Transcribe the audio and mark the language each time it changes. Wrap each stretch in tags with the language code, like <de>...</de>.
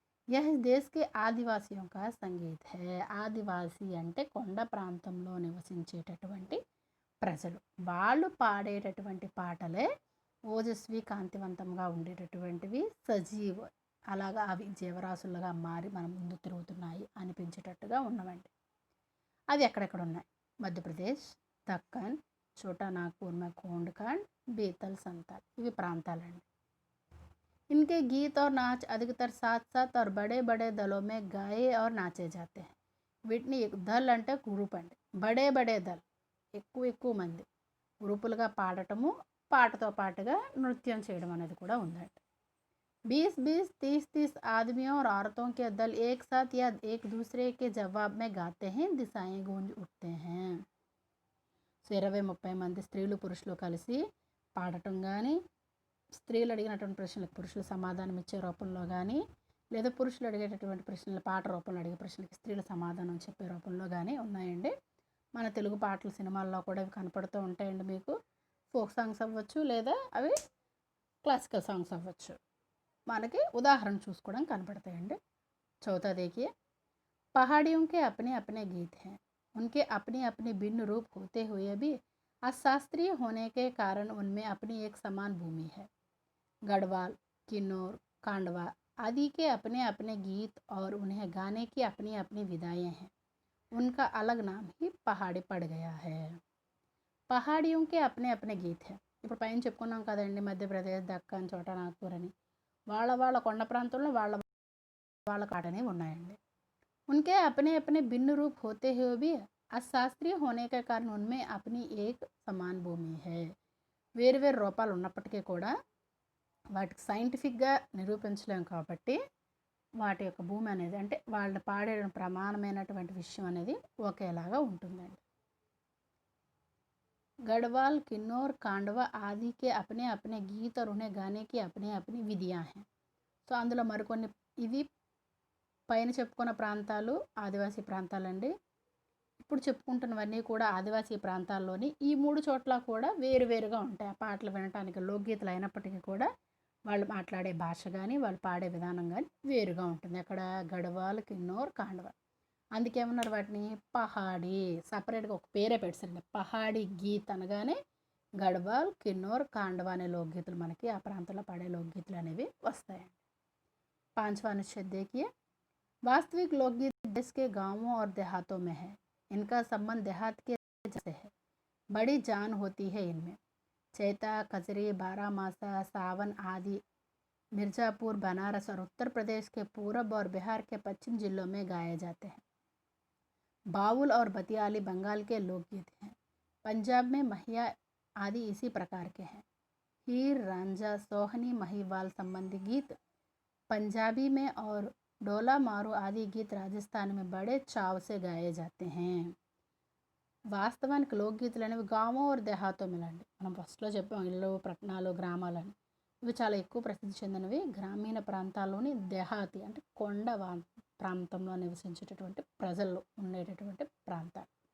<hi>Yeah దేశ్కి ఆదివాసియోं का sangeet high.</hi> <te>ఆదివాసి అంటే కొండ ప్రాంతంలో నివసించేటటువంటి ప్రజలు, వాళ్ళు పాడేటటువంటి పాటలే ఓజస్వి, కాంతివంతంగా ఉండేటటువంటివి, సజీవ్, అలాగా అవి జీవరాశులుగా మారి మన ముందు తిరుగుతున్నాయి అనిపించేటట్టుగా ఉన్నవండి. అవి ఎక్కడెక్కడ ఉన్నాయి?</te> <hi>మధ్యప్రదేశ్, దక్కన్, छोटा नागपुर में कोंडकांड, बेतल, संताल,</hi> <te>ఇవి ప్రాంతాలండి.</te> <hi>इनके गीत और नाच अधिकतर साथ साथ और बड़े बड़े दलों में गाए और नाचे जाते हैं.</hi> <te>వీటిని దల్ అంటే గ్రూప్ అండి. బడే బడే దల్, ఎక్కువ మంది గ్రూపులుగా పాడటము, పాటతో పాటుగా నృత్యం చేయడం అనేది కూడా ఉందండి.</te> <hi>20-20, 30-30 आदमियों और औरतों के दल एक साथ या एक दूसरे के जवाब में गाते हैं. दिशाएं गूंज उठते हैं.</hi> <te>సో 20-30 మంది స్త్రీలు పురుషులు కలిసి పాడటం కానీ, స్త్రీలు అడిగినటువంటి ప్రశ్నలకు పురుషులు సమాధానం ఇచ్చే రూపంలో కానీ, లేదా పురుషులు అడిగేటటువంటి ప్రశ్నలు పాట రూపంలో అడిగే ప్రశ్నలకి స్త్రీలు సమాధానం చెప్పే రూపంలో కానీ ఉన్నాయండి. మన తెలుగు పాటలు సినిమాల్లో కూడా ఇవి కనపడుతూ ఉంటాయండి మీకు. ఫోక్ సాంగ్స్ అవ్వచ్చు, లేదా అవి క్లాసికల్ సాంగ్స్ అవ్వచ్చు. మనకి ఉదాహరణ చూసుకోవడం కనపడతాయండి.</te> <hi>చౌతా देखिए. पहाड़ियों के अपने अपने गीत हैं. उनके अपनी अपनी भिन्न रूप होते हुए भी अशास्त्रीय होने के कारण उनमें अपनी एक समान भूमि है. गढ़वाल, किन्नौर, कांडवा आदि के अपने अपने गीत और उन्हें गाने की अपनी अपनी विधाएं हैं. उनका अलग नाम ही पहाड़ी पड़ गया है. పహాడియోं के अपने अपने गीत है.</hi> <te>ఇప్పుడు పైన చెప్పుకున్నాం కదండి, మధ్యప్రదేశ్, దక్కన్, చోటా నాగ్పూర్ అని. వాళ్ళ కొండ ప్రాంతంలో వాళ్ళ వాళ్ళ కాటనే ఉన్నాయండి.</te> <hi>उनके अपने अपने भिन्न रूप होते हुए भी అశాస్త్రీయ होने के कारण उनमें अपनी एक समान భూమి है.</hi> <te>వేరు వేరు రూపాలు ఉన్నప్పటికీ కూడా వాటికి సైంటిఫిక్గా నిరూపించలేం కాబట్టి వాటి యొక్క భూమి అనేది అంటే వాళ్ళు పాడే ప్రమాణమైనటువంటి విషయం అనేది ఒకేలాగా ఉంటుందండి.</te> <hi>गढ़वाल किन्नौर कांडवा आदि के अपने अपने गीत और उन्हें गाने की अपनी अपनी విధియా हैं.</hi> <te>సో అందులో మరికొన్ని ఇవి పైన చెప్పుకున్న ప్రాంతాలు ఆదివాసీ ప్రాంతాలండి. ఇప్పుడు చెప్పుకుంటున్నవన్నీ కూడా ఆదివాసీ ప్రాంతాల్లోని ఈ 3 చోట్ల కూడా వేరువేరుగా ఉంటాయి. ఆ పాటలు వినటానికి లోక్గీతలు అయినప్పటికీ కూడా వాళ్ళు మాట్లాడే భాష కానీ వాళ్ళు పాడే విధానం కానీ వేరుగా ఉంటుంది. అక్కడ గఢవాల్, కిన్నౌర్, కాండవా. అందుకేమన్నారు వాటిని పహాడీ సపరేట్గా ఒక పేరే పెట్టారండి. పహాడీ గీత్ అనగానే గఢవాల్, కిన్నౌర్, కాండవా అనే లోక్గీతలు మనకి ఆ ప్రాంతంలో పాడే లోక్గీతలు అనేవి వస్తాయండి.</te> <hi>5वां अनुच्छेद देखिए. वास्तविक लोकगीत देश के गांवों और देहातों में है. इनका संबंध देहात के से है. बड़ी जान होती है इनमें. चैता, कजरी, बारामासा, सावन आदि मिर्जापुर, बनारस और उत्तर प्रदेश के पूरब और बिहार के पश्चिम जिलों में गाए जाते हैं. बाउल और बतियाली बंगाल के लोकगीत हैं. पंजाब में महिया आदि इसी प्रकार के हैं. हीर, रांझा, सोहनी, महिवाल संबंधी गीत पंजाबी में और डोला मारू आदि गीत राजस्थान में बड़े चाव से गाए जाते हैं.</hi> <te>వాస్తవానికి లోక్గీతలు అనేవి</te> <hi>గామో ఆర్ దేహాతోమేలండి.</hi> <te>మనం ఫస్ట్లో చెప్పాం ఇళ్ళు, పట్టణాలు, గ్రామాలని. ఇవి చాలా ఎక్కువ ప్రసిద్ధి చెందినవి గ్రామీణ ప్రాంతాల్లోని దేహాతి అంటే కొండ ప్రాంతంలో నివసించేటటువంటి ప్రజలు ఉండేటటువంటి ప్రాంతాలు.</te>